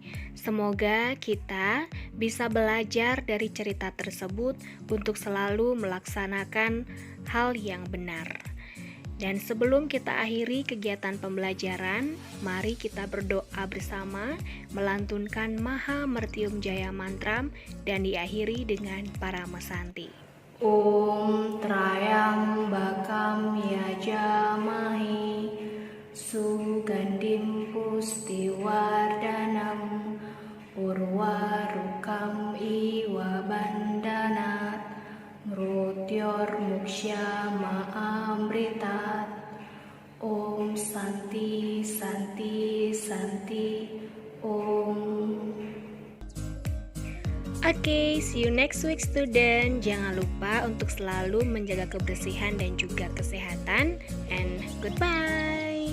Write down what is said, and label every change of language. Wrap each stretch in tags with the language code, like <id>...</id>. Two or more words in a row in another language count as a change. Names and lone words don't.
<id>Semoga kita bisa belajar dari cerita tersebut untuk selalu melaksanakan hal yang benar. Dan sebelum kita akhiri kegiatan pembelajaran, mari kita berdoa bersama melantunkan Maha Mertium Jaya Mantram dan diakhiri dengan para mesanti.</id> <sa>Om Trayambakam Yajamahi Sugandim Pustiwardanam Urwarukam Iwa Bandanat Mrutyor Muksyama Amritat. Om Santi Santi Santi Om.</sa> <en>Oke, see you next week student.</en> <id>Jangan lupa untuk selalu menjaga kebersihan dan juga kesehatan.</id> <en>And goodbye.</en>